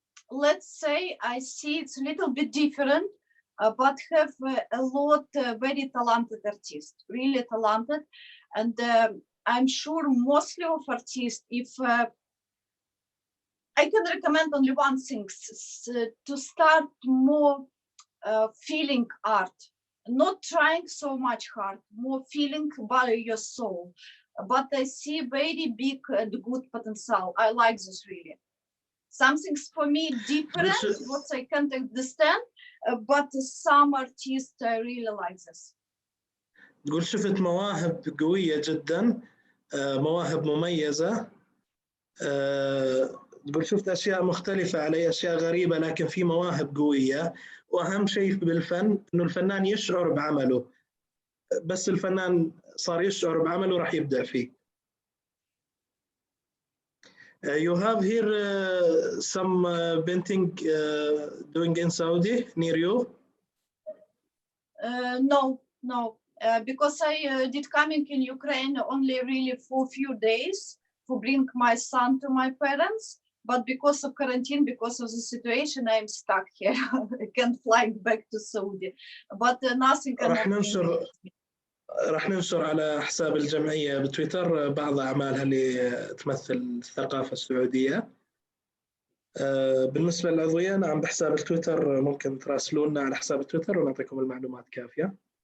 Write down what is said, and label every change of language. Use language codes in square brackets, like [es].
[en] Let's say I see it's a little bit different, but have a lot very talented artists, really talented, and I'm sure mostly of artists, if I can recommend only one thing, to start more feeling art, not trying so much hard, more feeling by your soul. But I see very big and good potential. I like this really. Something's for me different, what I can't understand, but some artists really like this. [ar] تقول شفت مواهب قوية جدا، مواهب مميزة. تقول شفت أشياء مختلفة علي، أشياء غريبة، لكن في مواهب قوية. وأهم شيء بالفن إنه الفنان يشعر بعمله، بس الفنان صار يشعر بعمله راح يبدع فيه. [en] You have here some painting doing in Saudi near you? No, because I did coming in Ukraine only really for a few days to bring my son to my parents. But because of quarantine, because of the situation, I'm stuck here. I can't fly back to Saudi. But nothing. [ar] راح ننشر على حساب الجمعية بتويتر بعض أعمالها اللي تمثل الثقافة السعودية. بالنسبة للعضوية، نعم بحساب التويتر ممكن تراسلونا على حساب التويتر ونعطيكم المعلومات كافية.